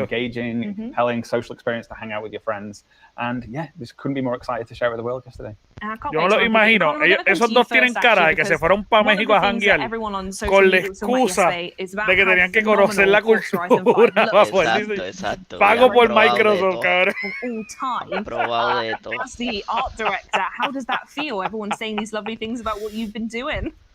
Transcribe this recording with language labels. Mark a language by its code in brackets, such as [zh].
[en] Engaging, compelling social experience to hang out with your friends. And yeah, just couldn't be more excited to share it with the world yesterday. [es] Yo no lo imagino. Esos dos tienen cara de que se fueron para México a janguear con la excusa de que tenían que conocer la cultura. Exacto. Pago por Microsoft, cabrón. Probado de todo. [en] As the art director, how does that feel? Everyone's saying these lovely things about what you've been doing.